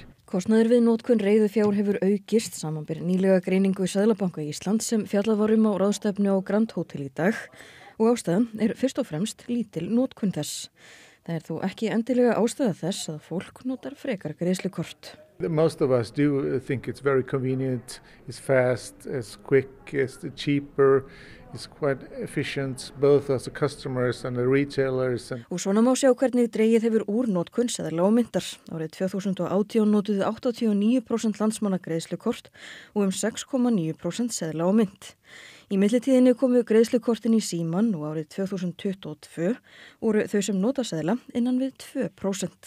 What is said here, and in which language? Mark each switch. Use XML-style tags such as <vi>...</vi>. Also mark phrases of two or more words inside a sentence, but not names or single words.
<is>Kostnaður við notkun reiðufjár hefur aukist samanber nýlega greiningu Seðlabanka Íslands sem fjallað var á ráðstefnu á Grand Hotel í dag og ástæðan fyrst og fremst lítil notkun þess. Það þó ekki endilega ástæða þess að fólk notar frekar greiðslukort.</is> <en>Most of us do think it's very convenient, it's fast, it's quick, it's cheaper, it's quite efficient both as the customers and the retailers.</en> <is>Og svona má sjá hvernig dregið hefur úr notkun seðla og myntar. Árið 2018 notuðu 89% landsmanna greiðslukort og 6,9% seðla og mynd. Í millitíðinni komu greiðslukortin í símann og árið 2022 voru þau sem nota seðla innan við 2%.</is>